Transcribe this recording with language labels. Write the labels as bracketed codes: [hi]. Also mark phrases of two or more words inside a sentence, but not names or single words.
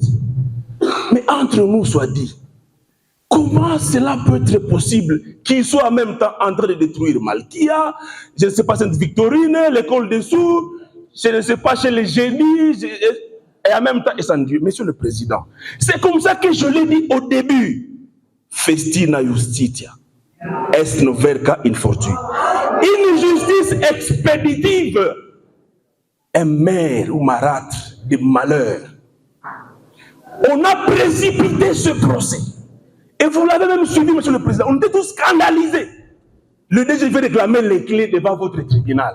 [fr] Mais entre nous soit dit, comment cela peut être possible qu'ils soient en même temps en train de détruire Malkia, je ne sais pas, Sainte-Victorine, l'école des sourds, je ne sais pas, chez les génies, et en même temps, et sans Dieu, Monsieur le Président, c'est comme ça que je l'ai dit au début. [la] Festina justitia, est noverca infortui. [fr] Une justice expéditive un maire ou marâtre de malheur. On a précipité ce procès. Et vous l'avez même suivi, monsieur le président. On était tous scandalisés. Le DG veut réclamer les clés devant votre tribunal.